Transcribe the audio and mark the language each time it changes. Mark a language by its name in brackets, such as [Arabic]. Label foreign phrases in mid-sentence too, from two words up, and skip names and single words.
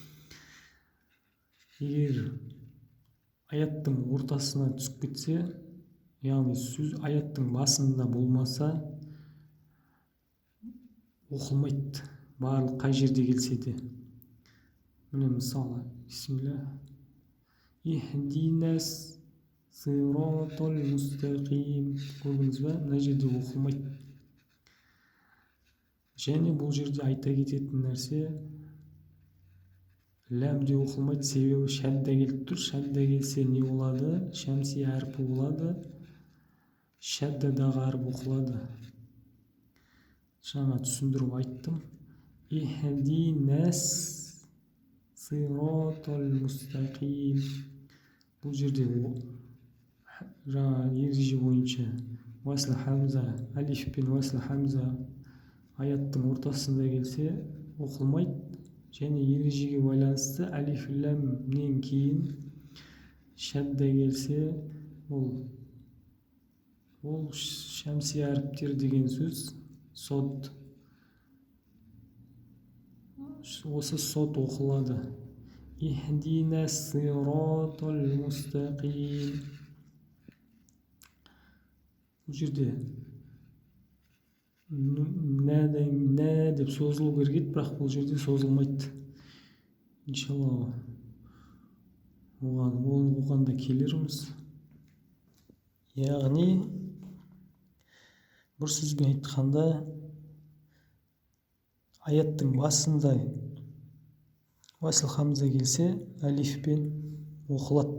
[Kazakh] Егер аяттың ортасына түсіп кетсе, яғни сөз аяттың басында болмаса, оқылмайды. Барлық қай жерде келсе де. Міне мысалы, бисмилля. [Arabic] اهدنا الصراط المستقيم. [Kazakh] Көрдіңіз бе? Мына жерде оқылмайды. Және бұл жерде айта кететін нәрсе, ләм де оқылмайды, себебі шәдда келіп тұр. Шәдда келсе не болады? Шәмси әрпі болады. Шәддадағы әріп оқылады. Жаңа түсіндіріп айттым. [Arabic] اهدنا الصراط المستقيم. [Kazakh] Бұл жерде жаңа ереже бойынша уасл хамза, алиф пен уасл хамза аяттың ортасында келсе оқылмайды. Және ережеге байланысты алиф ләмнен кейін шәдда келсе, ол шәмси әріптер деген сөз сод. Осы сод оқылады. [Arabic] اهدنا الصراط المستقيم. [Kazakh] Бұл жерде нә деп созылу керек еді, бірақ бұл жерде созылмайды. Иншалла оған келерміз. Яғни бір сөзбен айтқанда аяттың басында уасл хамза келсе, әлифпен оқылады.